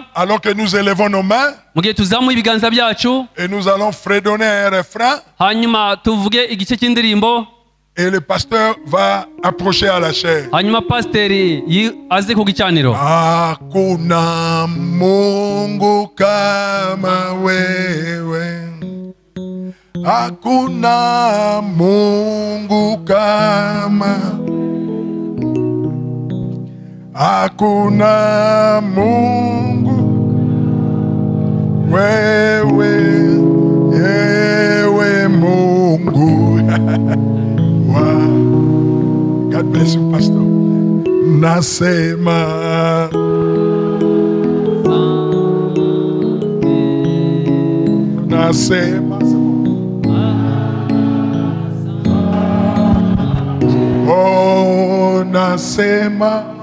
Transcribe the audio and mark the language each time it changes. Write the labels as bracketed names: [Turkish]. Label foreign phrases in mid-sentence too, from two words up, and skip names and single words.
[French] Alors que nous élevons nos mains. [Kinyarwanda] Mugihe tuzamuye ibiganza byacu. [French] Et nous allons fredonner un refrain. [Kinyarwanda] Hanyuma tuvuge igice cy'indirimbo. [French] Et le pasteur va approcher à la chair. [Kinyarwanda] Hanyuma pasteri aze ku gicaniro. [Swahili] Hakuna Mungu kama wewe. Hakuna Mungu kama. Hakuna Mungu wewe. Ewe Mungu. [English] Wow. God bless you, pastor. [Swahili] Nasema. Nasema. Oh, nasema.